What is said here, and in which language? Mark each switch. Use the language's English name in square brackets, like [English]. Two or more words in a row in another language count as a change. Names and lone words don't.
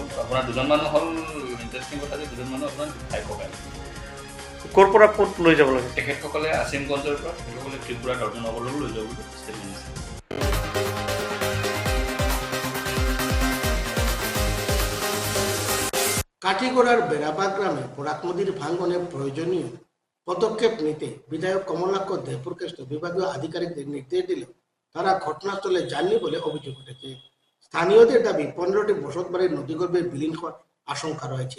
[Assamese] আপোনাৰ দুজন মানুহ হ'ল ইণ্টাৰেষ্টিং কথা যে দুজন মানুহ আপোনাৰ ভাই ককাই। ক'ৰ পৰা ক'ত লৈ যাব লাগে? তেখেতসকলে আছিমগঞ্জৰ পৰা তেখেতসকলে ত্ৰিপুৰা দৰ্জনগৰলৈ লৈ যাব বুলি ষ্টেটমেণ্ট আছে। [Bangla] কাঠিগড়ার বেড়াবাগ গ্রামে বরাক নদীর ভাঙ্গনে প্রয়োজনীয় পদক্ষেপ নিতে বিধায়ক কমলাক্ষ দেবপুরকেষ্ট বিভাগীয় আধিকারিকদের নির্দেশ দিলেও তারা ঘটনাস্থলে যাননি বলে অভিযোগ উঠেছে। স্থানীয়দের দাবি 15টি বসতবাড়ির নদীগর্ভে বিলীন হওয়ার আশঙ্কা রয়েছে।